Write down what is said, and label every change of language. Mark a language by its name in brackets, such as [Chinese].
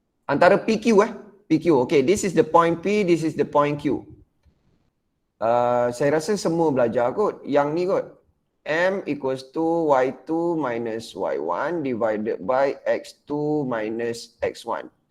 [Malay] Antara [English] PQ okay, this is the point P, this is the point Q. [Malay] Saya rasa semua belajar kot yang ni kot. [English] M equals to y2 minus y1 divided by x2 minus x1.